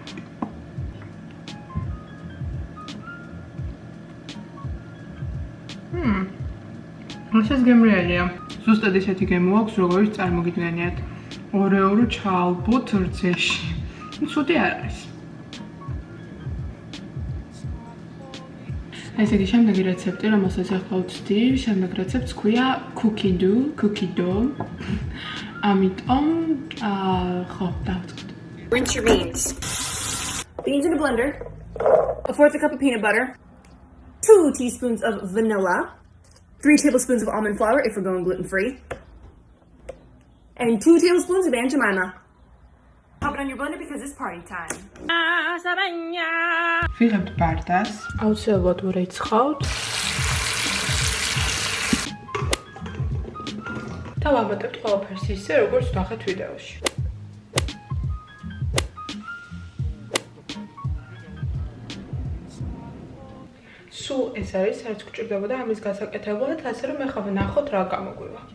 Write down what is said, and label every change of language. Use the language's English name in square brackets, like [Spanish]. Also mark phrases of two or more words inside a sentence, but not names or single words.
[Georgian] ეს გემრიელია. ზუსტად ისეთი გემო აქვს, როგორც წარმოგიდგენიათ. ორეორო ჩაალბოთ რძეში. ცუდი არ არის. ესე იგი, შემდეგი რეცეპტი, რომელსაც ახლა ვცდივ, შემდეგ რეცეპტს ქვია [English] cookie dough. [Georgian] ამიტომ, ხო, დავწყოთ. [English] Rinse your beans. Beans in a blender. 1/4 cup of peanut butter. 2 teaspoons of vanilla. 3 tablespoons of almond flour if we're going gluten-free. And 2 tablespoons of Aunt Jemima. Pop it on your blender because it's party time. [Georgian] ვიღებთ ბარდას. აუცილებლად ვრეცხავთ. და ვამატებთ ყველაფერს ისე, როგორც ვნახეთ ვიდეოში. სულ ეს არის, რაც გვჭირდებოდა ამის გასაკეთებლად, ასე რომ ეხლა ვნახოთ რა გამოგვივა.